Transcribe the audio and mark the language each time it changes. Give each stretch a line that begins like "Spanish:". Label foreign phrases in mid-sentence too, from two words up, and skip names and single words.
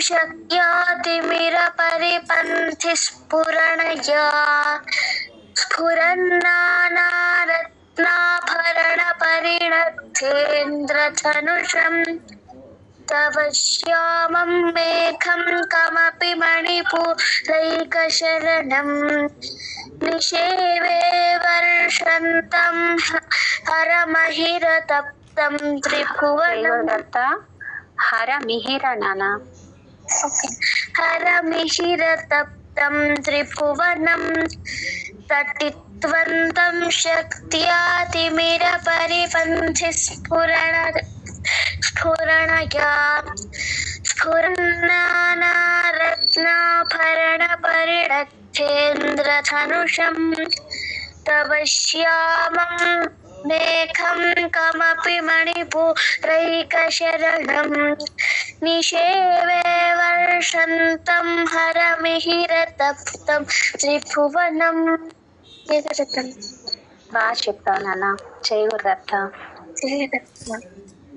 Sanskrit: शक्यातिमिरपरिपन्थि स्फुरणया स्फुरन्नानारत्नाभरणपरिणद्धेन्द्रधनुषं तव श्यामं मेघं कमपि मणिपूरैकशरणं निषेवे वर्षन्तं हरमहिरतप्तं त्रिभुवनं దత్త హర మిహిర నానా हरमिहिरतप्तं त्रिभुवनं तटित्वन्तं शक्त्यातिमिरपरिपन्थि स्फुरणया स्फुरन्नानारत्नाभरणपरिणद्धेन्द्रधनुषं तव श्यामं मेघं कमपि मणिपूरैकशरणं निषेवे वर्षन्तं हरमिहिरतप्तं त्रिभुवनं
Telugu: బాగా చెప్పావు నాన్న. జై గురుదత్త.
Sanskrit: जय दत्त।